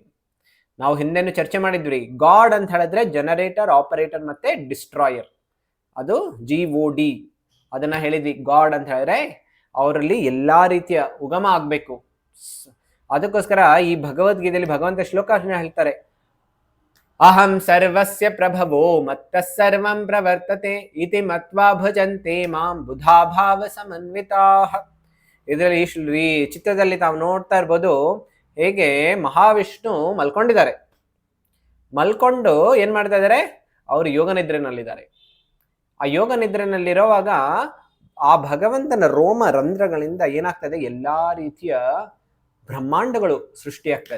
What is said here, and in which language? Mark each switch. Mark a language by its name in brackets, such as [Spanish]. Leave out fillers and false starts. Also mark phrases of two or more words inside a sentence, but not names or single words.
[Kannada] ನಾವು ಹಿಂದೆನೂ ಚರ್ಚೆ ಮಾಡಿದ್ವಿ, ಗಾಡ್ ಅಂತ ಹೇಳಿದ್ರೆ [English] generator, operator [Kannada] ಮತ್ತೆ ಡಿಸ್ಟ್ರಾಯರ್, ಅದು GOD ಅದನ್ನ ಹೇಳಿದ್ವಿ. ಗಾಡ್ ಅಂತ ಹೇಳಿದ್ರೆ ಅವರಲ್ಲಿ ಎಲ್ಲಾ ರೀತಿಯ ಉಗಮ ಆಗ್ಬೇಕು. ಅದಕ್ಕೋಸ್ಕರ ಈ ಭಗವದ್ಗೀತೆಯಲ್ಲಿ ಭಗವಂತ ಶ್ಲೋಕ ಹೇಳ್ತಾರೆ, [Sanskrit] ಅಹಂ ಸರ್ವಸ್ಯ ಪ್ರಭವೋ ಮತ್ತಃ ಸರ್ವಂ ಪ್ರವರ್ತತೆ ಇತಿ ಮತ್ವಾ ಭಜಂತೆ ಮಾಂ ಬುಧಾಭಾವ ಸಮನ್ವಿತಾಃ. [Kannada] ಇದರಲ್ಲಿ ಈ ಚಿತ್ರದಲ್ಲಿ ತಾವು ನೋಡ್ತಾ ಇರ್ಬೋದು ಹೇಗೆ ಮಹಾವಿಷ್ಣು ಮಲ್ಕೊಂಡಿದ್ದಾರೆ. ಮಲ್ಕೊಂಡು ಏನ್ ಮಾಡ್ತಾ ಇದ್ದಾರೆ, ಅವರು ಯೋಗ ನಿದ್ರೆನಲ್ಲಿದ್ದಾರೆ. ಆ ಯೋಗ ನಿದ್ರೆನಲ್ಲಿರುವಾಗ ಆ ಭಗವಂತನ ರೋಮ ರಂಧ್ರಗಳಿಂದ ಏನಾಗ್ತದೆ, ಎಲ್ಲಾ ರೀತಿಯ ಬ್ರಹ್ಮಾಂಡಗಳು ಸೃಷ್ಟಿಯಾಗ್ತದೆ.